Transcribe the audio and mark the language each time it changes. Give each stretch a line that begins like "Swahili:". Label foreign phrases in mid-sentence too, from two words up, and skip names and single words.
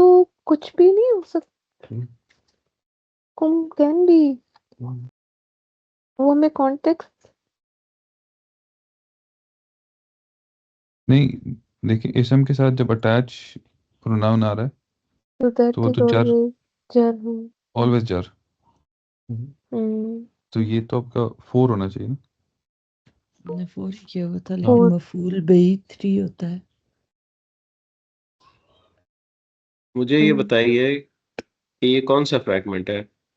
Hindi: तो कुछ भी नहीं हो सकता 3
English: कुम can be
Hindi: 1. वो हमें कॉन्टेक्स्ट नहीं. देखिए इसम के साथ जब
English: attach pronoun
Hindi: आ रहा है तो तो दैट वो इज तो जर, ऑलवेज जर हो ऑलवेज जर. हम्म तो ये तो आपका 4 होना चाहिए ना. हमने 4 किया हुआ था, हाँ. लेकिन फोर मफूल बही 3 होता है. मुझे ये बताइए कि ये कौन सा फ्रैगमेंट है?